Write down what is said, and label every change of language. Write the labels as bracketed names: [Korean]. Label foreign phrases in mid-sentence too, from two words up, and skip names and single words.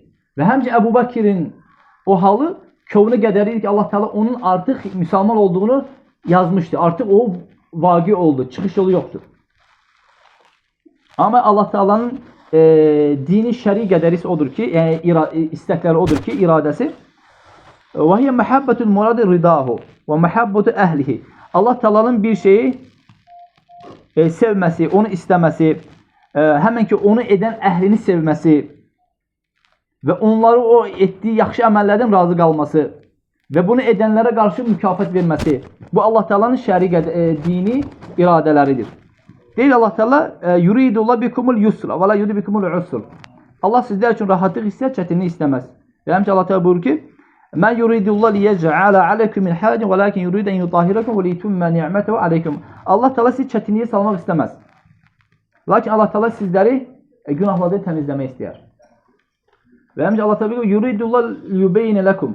[Azerbaijani] Və həmcə Əbu Bəkirin o halı kövni qədəri idi ki, Allah Teala onun artıq müsəlman olduğunu yazmışdı. Artıq o vaqi oldu. Çıxış yolu yoxdur. Ama Allah Teala'nın dini şəri qədərisi odur ki, yəni istəkləri odur ki, iradəsi [Arabic] وَهِيَ مَحَبَّةُ الْمُرَادِ رِضَاهُ وَمَحَبَّةُ أَهْلِهِ [Azerbaijani] Allah Teala'nın bir şeyi sevməsi, onu istəməsi, həmən ki onu edən əhlini sevməsi və onları o etdiyi yaxşı əməllərdən razı qalması və bunu edənlərə qarşı mükafat verməsi. Bu Allah Teala'nın şəri dini iradələridir. Deyir Allah Teala [Arabic] يريد الله بكم اليسر ولا يريد بكم العسر. [Azerbaijani] Allah sizlər üçün rahatlıq istər, çətinlik istəməz. Və həmçinin Allah Teala buyurur ki: [Arabic] "ما يريد الله ليجعل عليكم من حرج ولكن يريد أن يطهركم وليتم نعمته عليكم." [Azerbaijani] Allah Teala sizi çətinliyə salmaq istəməz. Lakin Allah Teala sizləri günahlardan təmizləmək istəyər. Və həmçinin Allah Teala buyurur: [Arabic] "يريد الله ليبين لكم."